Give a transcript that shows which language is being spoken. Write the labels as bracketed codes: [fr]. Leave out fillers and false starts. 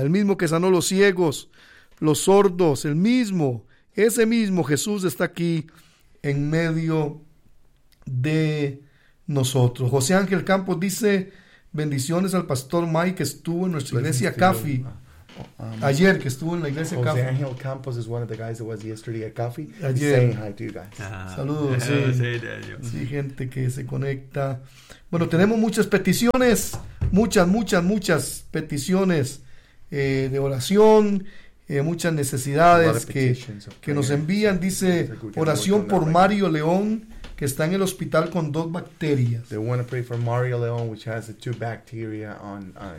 [es] El mismo que sanó los ciegos, los sordos, el mismo, ese mismo Jesús está aquí en medio de nosotros. José Ángel Campos dice, bendiciones al pastor Mike que estuvo en nuestra iglesia CAFI. Ayer que estuvo en la iglesia José Caffey. [en] Angel Campos is one of the guys that was yesterday at Caffey. [es] Ayer. [en] He's saying hi to you guys. [es] Saludos. Sí. Sí, gente que se conecta. Bueno, tenemos muchas peticiones, muchas peticiones de oración, muchas necesidades que nos envían. Dice oración por Mario León que está en el hospital con dos bacterias. [en] They want to pray for Mario León, which has the two bacteria on.